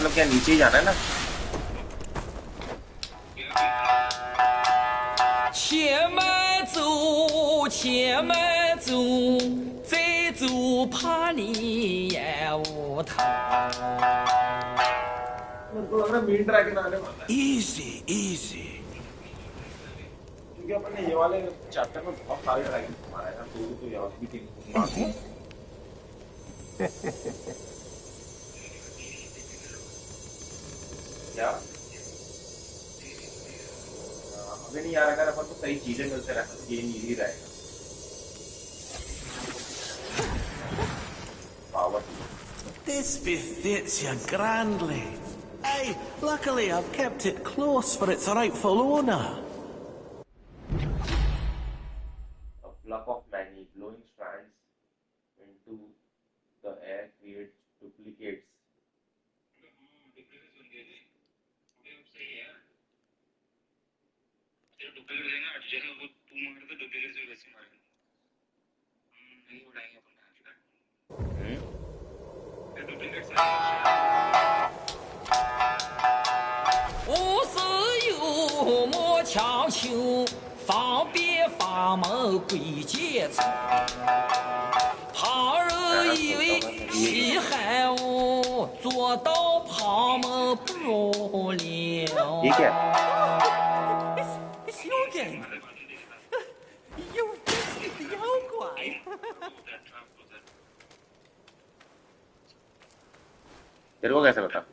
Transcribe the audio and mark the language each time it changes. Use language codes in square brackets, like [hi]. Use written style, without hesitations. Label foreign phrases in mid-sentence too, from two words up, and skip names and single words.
[hi] मतलब क्या नीचे ही जाना है ना? [zh] 且慢走，且慢走，再走怕你也无头。 [en] main dragon [hi] आने वाला है। [en] Easy, easy. [hi] क्योंकि अपन ने ये वाले चैप्टर में बहुत सारे ड्रैगन मारा है ना, तो याद भी थे। क्या हमें नहीं यार, अगर अपन को सही चीजें मिलते रहे तो [en] game easy [hi] रहेगा। पावर [en] This befits you grandly. Hey, luckily I've kept it close for its rightful owner. a flock of many blowing strands into the air creates duplicates. हम्म? [zh] 无事有莫强求，方便法门归结处。旁人以为稀罕我，做到旁门不入了。 [hi] ये क्या है? [en] It's you again. You've visited the Yaoguai. [hi] तेरे को कैसे बता?